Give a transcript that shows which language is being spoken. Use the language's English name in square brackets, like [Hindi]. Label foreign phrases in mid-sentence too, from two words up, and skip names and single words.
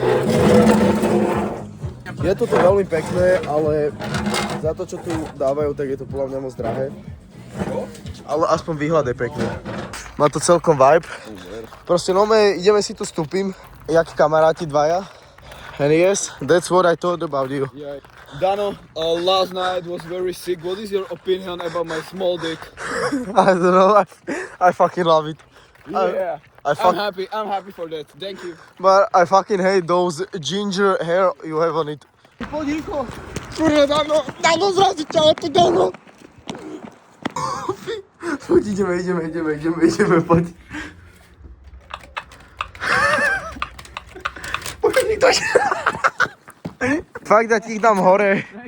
[Slovak] Je toto veľmi pekné, ale za to, čo tu dávajú, tak je to podľa mňa moc drahé. Ale aspoň výhľad je pekný. Má to celkom vibe. Proste no, ideme si tu stúpim, jak kamaráti dvaja. [English] And yes, that's what I thought about you. Yeah. Dano, last night was very sick. What is your opinion about my small dick? I don't know, I fucking love it. Yeah, I'm I'm happy for that. Thank you. But I fucking hate those ginger hair you have on it. [Slovak] Poďko! Kurva, Dano, zrazi ťa, to Dano! Poď, ideme, poď. Poď, nikto ešte... Fakt, ja ti ich dám hore.